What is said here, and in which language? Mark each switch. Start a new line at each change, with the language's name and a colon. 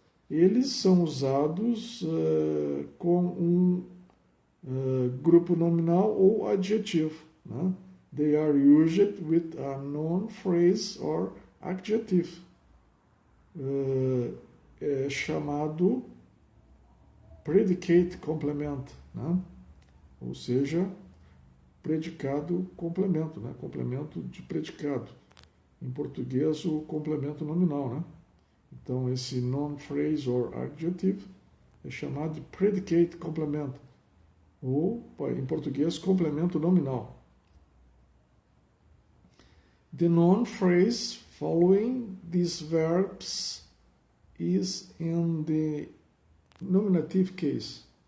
Portuguese: Eles são usados com um grupo nominal ou adjetivo, né?
English: They are used with a noun phrase or adjective.
Portuguese: É chamado predicate complement, né? Ou seja, predicado complemento, né? Complemento de predicado. Em português, o complemento nominal, né? Então, esse
English: noun phrase or adjective
Portuguese: é chamado de predicate complement, ou, em português, complemento nominal.
English: The noun phrase following these verbs is in the nominative case.